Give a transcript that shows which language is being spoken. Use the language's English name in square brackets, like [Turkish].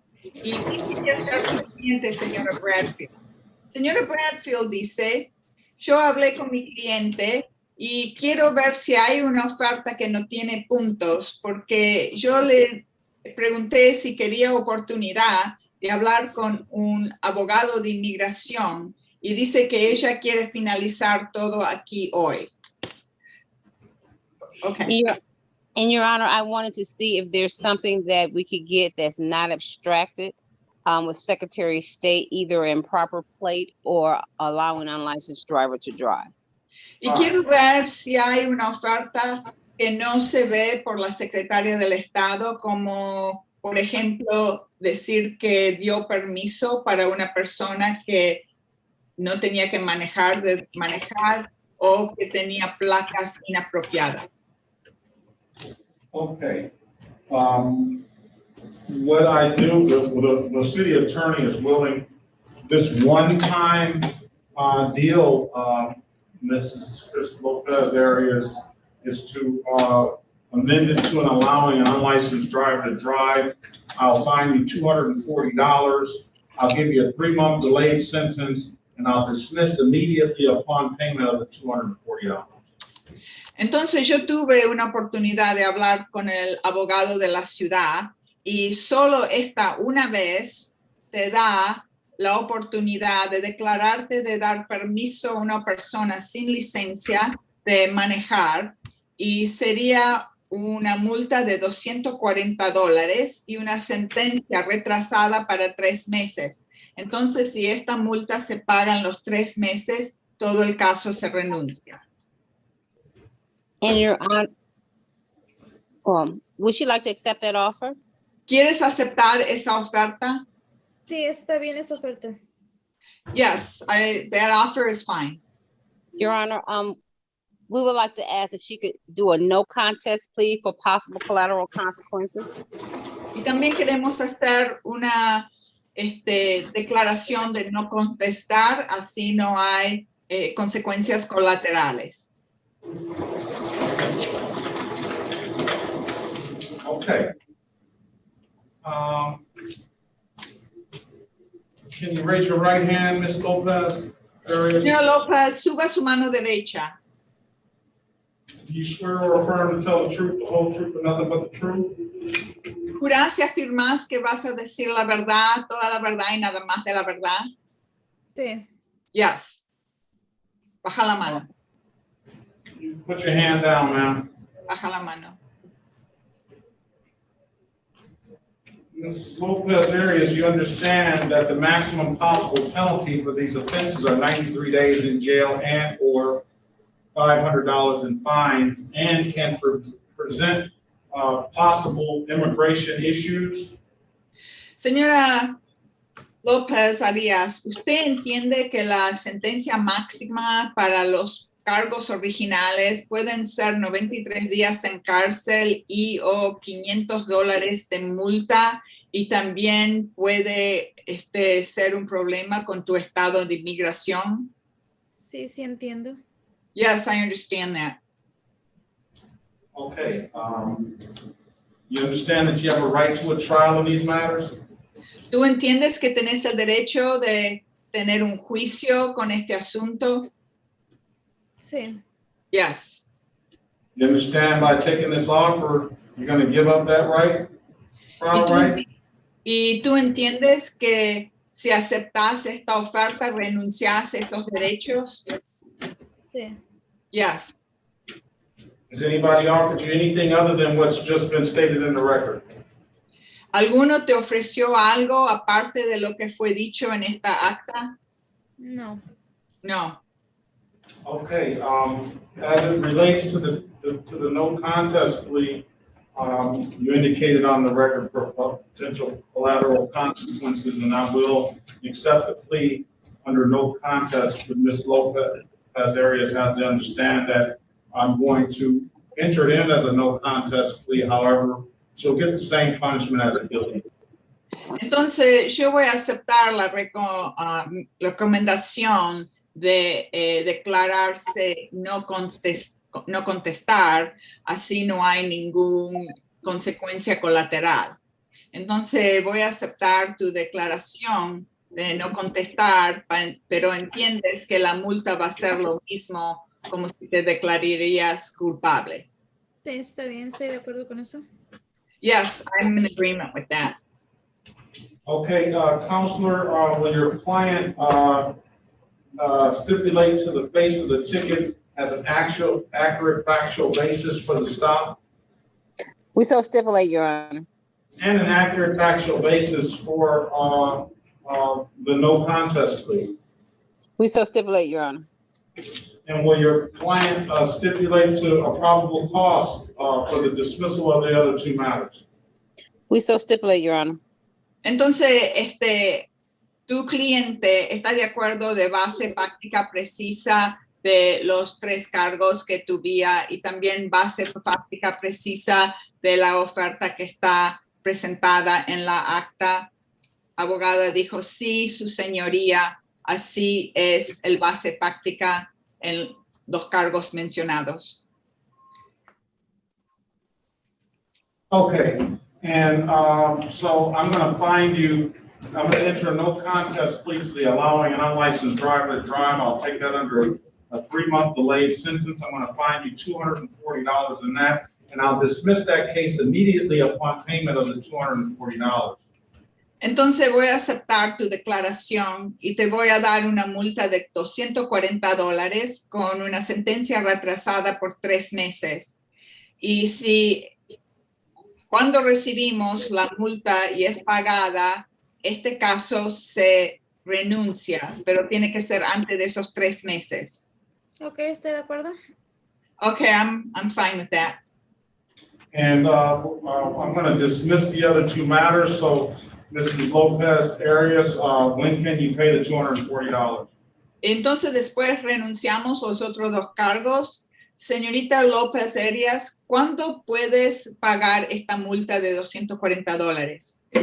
[Spanish] ¿Y qué quiere hacer su cliente, señora Bradfield? Señora Bradfield dice, yo hablé con mi cliente y quiero ver si hay una oferta que no tiene puntos, porque yo le pregunté si quería oportunidad de hablar con un abogado de inmigración y dice que ella quiere finalizar todo aquí hoy. [English] Okay. And Your Honor, I wanted to see if there's something that we could get that's not abstracted with Secretary of State, either in proper plate or allowing unlicensed driver to drive. [Spanish] Y quiero ver si hay una oferta que no se ve por la secretaria del Estado, como, por ejemplo, decir que dio permiso para una persona que no tenía que manejar o que tenía placas inapropiadas. [English] Okay. What I do, the city attorney is willing, this one-time deal, Mrs. Chris Lopez Arias, is to amend it to an allowing an unlicensed driver to drive. I'll fine you $240. I'll give you a 3-month delayed sentence, and I'll dismiss immediately upon payment of the $240. [Spanish] Entonces yo tuve una oportunidad de hablar con el abogado de la ciudad y solo esta una vez te da la oportunidad de declararte de dar permiso a una persona sin licencia de manejar y sería una multa de $240 y una sentencia retrasada para 3 meses. Entonces, si esta multa se paga en los 3 meses, todo el caso se renuncia. [English] And Your Honor, would she like to accept that offer? [Spanish] ¿Quieres aceptar esa oferta? Sí, está bien esa oferta. [English] Yes, that offer is fine. Your Honor, we would like to ask if she could do a no contest plea for possible collateral consequences. Y también queremos hacer una declaración de no contestar, así no hay consecuencias colaterales. Okay. Can you raise your right hand, Ms. Lopez Arias? [Spanish] Señor López, suba su mano derecha. [English] Do you swear or affirm to tell the truth, the whole truth, and nothing but the truth? [Spanish] ¿Jurás y afirmás que vas a decir la verdad, toda la verdad y nada más de la verdad? Sí. [English] Yes. [Spanish] Baja la mano. [English] You put your hand down, ma'am. [Spanish] Baja la mano. [English] Ms. Lopez Arias, you understand that the maximum possible penalty for these offenses are 93 days in jail and or $500 in fines, and can present possible immigration issues. [Spanish] Señora López Arias, ¿usted entiende que la sentencia máxima para los cargos originales pueden ser 93 días en cárcel y o $500 de multa y también puede ser un problema con tu estado de inmigración. Sí, sí entiendo. [English] Yes, I understand that. Okay, you understand that you have a right to a trial in these matters? [Spanish] ¿Tú entiendes que tenés el derecho de tener un juicio con este asunto? Sí. [English] Yes. You understand by taking this offer, you're going to give up that right? Trial right? [Spanish] ¿Y tú entiendes que si aceptas esta oferta, renuncias a esos derechos? Sí. [English] Yes. Has anybody offered you anything other than what's just been stated in the record? [Spanish] ¿Alguno te ofreció algo aparte de lo que fue dicho en esta acta? No. [English] No. Okay, as it relates to the no contest plea, you indicated on the record for potential collateral consequences, and I will accept the plea under no contest, but Ms. Lopez Arias has to understand that I'm going to enter it in as a no contest plea. However, she'll get the same punishment as a guilty. [Spanish] Entonces, yo voy a aceptar la recomendación de declararse no contestar, así no hay ninguna consecuencia colateral. Entonces, voy a aceptar tu declaración de no contestar, pero entiendes que la multa va a ser lo mismo como si te declararías culpable. Sí, está bien, estoy de acuerdo con eso. [English] Yes, I'm in agreement with that. Okay, Counselor, will your client stipulate to the face of the ticket as an accurate, factual basis for the stop? We so stipulate, Your Honor. And an accurate, factual basis for the no contest plea? We so stipulate, Your Honor. And will your client stipulate to a probable cause for the dismissal of the other two matters? We so stipulate, Your Honor. [Spanish] Entonces, tu cliente está de acuerdo de base fáctica precisa de los 3 cargos que tuviera y también base fáctica precisa de la oferta que está presentada en la acta. Abogada dijo, sí, su señoría, así es el base fáctica en los cargos mencionados. [English] Okay, and so I'm going to find you, I'm going to enter a no contest plea to the allowing an unlicensed driver to drive. I'll take that under a 3-month delayed sentence. I'm going to fine you $240 in that, and I'll dismiss that case immediately upon payment of the $240. [Spanish] Entonces voy a aceptar tu declaración y te voy a dar una multa de $240 con una sentencia retrasada por 3 meses. Y si cuando recibimos la multa y es pagada, este caso se renuncia, pero tiene que ser antes de esos 3 meses. Ok, estoy de acuerdo. [English] Okay, I'm fine with that. And I'm going to dismiss the other 2 matters. So, Mrs. Lopez Arias, when can you pay the $240? [Spanish] Entonces después renunciamos los otros 2 cargos. Señorita López Arias, ¿cuándo puedes pagar esta multa de $240?